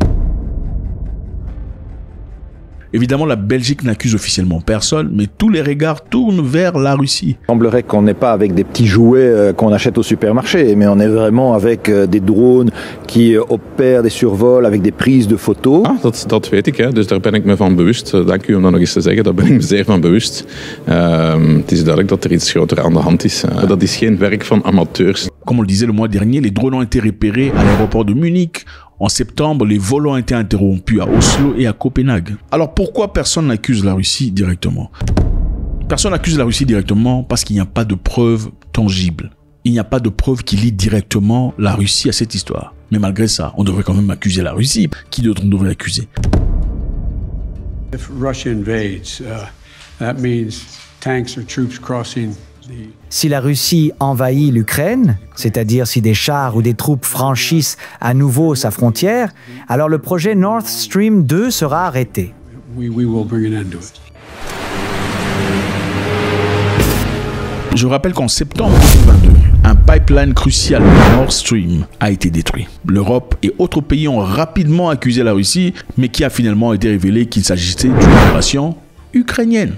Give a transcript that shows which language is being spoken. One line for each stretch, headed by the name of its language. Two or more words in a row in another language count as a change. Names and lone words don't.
French: Évidemment, la Belgique n'accuse officiellement personne, mais tous les regards tournent vers la Russie. Il semblerait qu'on n'est pas avec des petits jouets qu'on achète au supermarché, mais on est vraiment avec des drones qui opèrent des survols avec des prises de photos.
Dutch: Ah, dat weet ik, hè. Dus daar ben ik me van bewust. Dank u om dat nog eens te zeggen, daar ben ik me zeer van bewust. Het is duidelijk dat er iets groter aan de hand is. Dat is geen werk van amateurs.
French: Comme on le disait le mois dernier, les drones ont été repérés à l'aéroport de Munich. En septembre, les vols ont été interrompus à Oslo et à Copenhague. Alors pourquoi personne n'accuse la Russie directement? Personne n'accuse la Russie directement parce qu'il n'y a pas de preuves tangibles. Il n'y a pas de preuves qui lient directement la Russie à cette histoire. Mais malgré ça, on devrait quand même accuser la Russie. Qui d'autre on devrait accuser?
English: If Russia invades, that means tanks or troops crossing.
French: Si la Russie envahit l'Ukraine, c'est-à-dire si des chars ou des troupes franchissent à nouveau sa frontière, alors le projet Nord Stream 2 sera arrêté.
English: We will bring an end to it.
French: Je rappelle qu'en septembre 2022, un pipeline crucial, Nord Stream, a été détruit. L'Europe et autres pays ont rapidement accusé la Russie, mais qui a finalement été révélé qu'il s'agissait d'une opération ukrainienne.